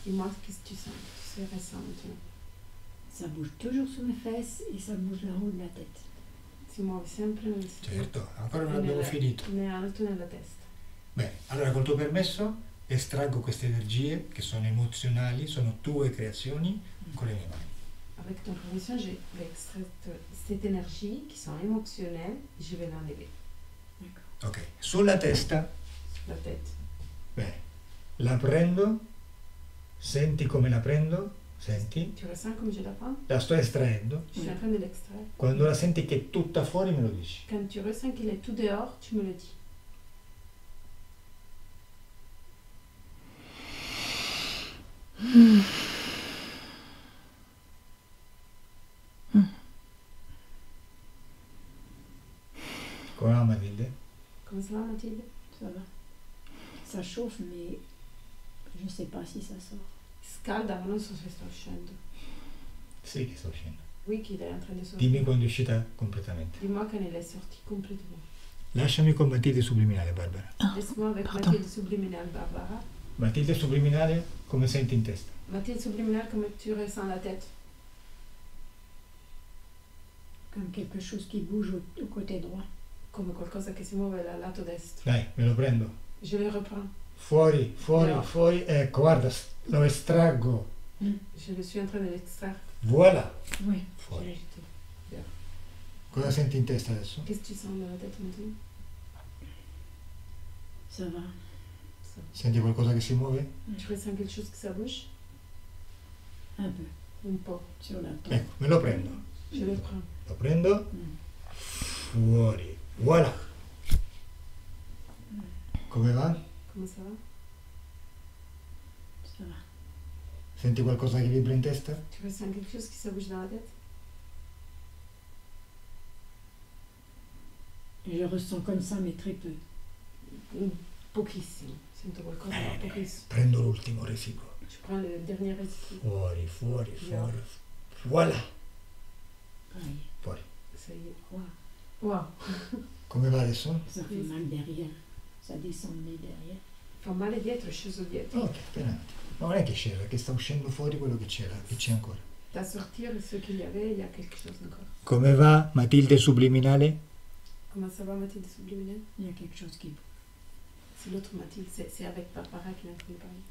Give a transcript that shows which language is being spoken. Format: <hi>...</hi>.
<fr>Dis-moi qu'est-ce que tu sens. Tu sais, ressens maintenant. Ça bouge toujours sous mes fesses et ça bouge là-haut de la tête.</fr> <it>Si muove sempre nel Certo, ancora non abbiamo finito. né alto nella testa. Bene, allora col tuo permesso estraggo queste energie che sono emozionali, sono tue creazioni, con le mie mani.</it> <fr>Avec ton permission, je vais extraire cette énergie qui sont émotionnelles et je vais l'enlever</fr> <it>Ok, sulla testa,</it> <fr>sur la tête.</fr> <it>bene, la prendo, senti come la prendo, senti,</it> <fr>Tu ressens comme je la prends?</fr> <it>la sto estraendo,</it> <fr>Je suis en train de l'extraire.</fr> <it>quando la senti che è tutta fuori me lo dici.</it> <fr>Quand tu ressens qu'il est tout dehors, tu me le dis.</fr> <it>Come va Matilde?</it> <fr>Comment ça va, Mathilde? Ça va. Ça chauffe, mais je ne sais pas si ça sort.</fr> <it>Scalda, ma non so se sta uscendo. Sì che sta uscendo.</it> <fr>Oui, qu'il est en train de sortir.</fr> <it>Dimmi quando è uscita completamente.</it> <fr>Dis-moi quand elle est sortie complètement.</fr> <it>Lasciami con Matilde subliminale, Barbara.</it> <fr>Laisse-moi avec Pardon. Mathilde subliminale, Barbara.</fr> <it>Matilde subliminale, come senti in testa?</it> <fr>Mathilde subliminale, comment tu ressens la tête? Comme quelque chose qui bouge au côté droit.</fr> <it>Come qualcosa che si muove dal lato destro. Dai, me lo prendo.</it> <fr>Je le reprends.</fr> <it>Fuori, fuori, No. fuori. Ecco, guarda, lo estraggo.</it> <fr>Je le suis en train de l'extraire. Voilà. Oui. Je l'ai</fr> <it>Fuori.</it> <fr>jeté.</fr> <it>Cosa senti in testa adesso?</it> <fr>Qu'est-ce que tu sens dans la tête maintenant? Ça va. Ça.</fr> <it>Senti qualcosa che si muove?</it> <fr>Tu ressens quelque chose que ça bouge? Un peu.</fr> <it>Un po'.</it> <fr>Sur la tempe.</fr> <it>Ecco, me lo prendo.</it> <fr>Je le prends.</fr> <it>Lo prendo. Mm. Fuori. Voilà. Come va?</it> <fr>Comment ça va? Ça va.</fr> <it>Senti qualcosa che vibra in testa?</it> <fr>Tu ressens quelque chose qui ça bouge dans la tête? Je ressens comme ça, mais très peu.</fr> <it>Pochissimo. Sento qualcosa, ma pochissimo. Prendo l'ultimo residuo.</it> <fr>Je prends le dernier récipient.</fr> <it>Fuori, fuori, Via. fuori. Voilà. Aïe. Fuori.</it> <fr>Ça y est. Wow. Wow.</fr> <it>Come va adesso?</it> <fr>Ça fait mal derrière. Ça descendait derrière.</fr> <it>Fa male dietro, è sceso dietro. Ok, appena un attimo. Ma non è che c'era, che sta uscendo fuori quello che c'era, che c'è ancora.</it> <fr>Da sortir ce qu'il y avait, il y a quelque chose encore.</fr> <it>Come va Matilde subliminale?</it> <fr>Comment ça va, Mathilde subliminale? Il y a quelque chose qui bouge. C'est l'autre Mathilde, c'est avec Barbara qui m'a entendu parler.</fr>